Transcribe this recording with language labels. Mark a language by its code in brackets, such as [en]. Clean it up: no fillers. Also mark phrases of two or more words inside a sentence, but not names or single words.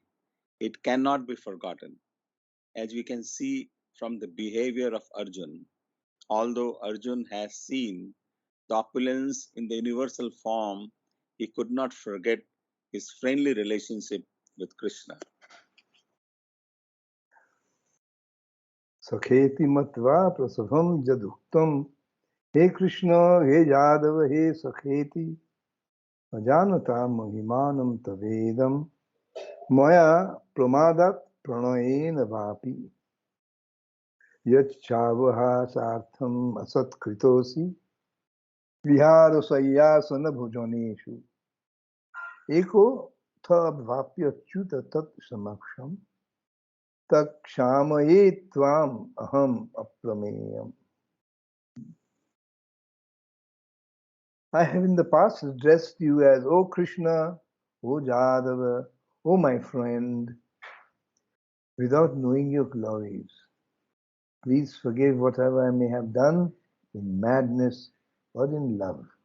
[en] It cannot be forgotten. As we can see from the behavior of Arjun, although Arjun has seen the opulence in the universal form, he could not forget his friendly relationship with Kṛṣṇa. [sa] सखेति मत्वा प्रसभं यदुक्तम्. हे कृष्ण, हे यादव, हे सखेति. अजानता महिमानं तवेदं मया प्रमादात् प्रणयेन वापि यत् चावहासार्थम् असत्कृतोसि विहार-शय्यासन-भोजनेषु एको थवाप्य् अच्युत तत्-समक्षम् क्षामये त्वाम् अहम् अप्रमेयम्. [en] I have in the past addressed you as, O Kṛṣṇa, O Yādava, O my friend, without knowing your glories. Please forgive whatever I may have done in madness or in love.